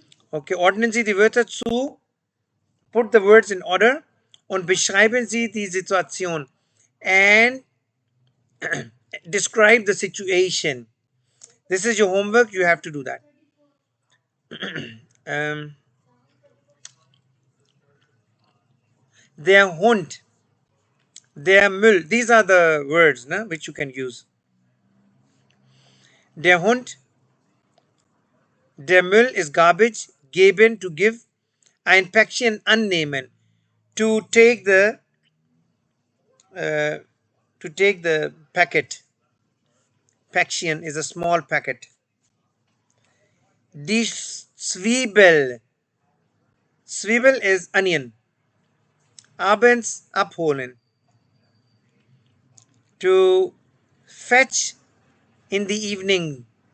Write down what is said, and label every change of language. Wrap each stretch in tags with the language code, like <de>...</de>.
<de>Okay, ordnen Sie die Wörter zu,</de> <en>put the words in order</en> <de>und beschreiben Sie die Situation</de> <en>and describe the situation. This is your homework, you have to do that.</en> <de>Der Hund, der Müll,</de> <en>these are the words which you can use.</en> <de>Der Hund, der Müll</de> <en>is garbage, geben to give,</en> <de>ein Päckchen annehmen,</de> <en>to take the packet. Päckchen is a small packet. Die Zwiebel, Zwiebel is onion.</en> <de>Abends abholen,</de> <en>to fetch in the evening.</en>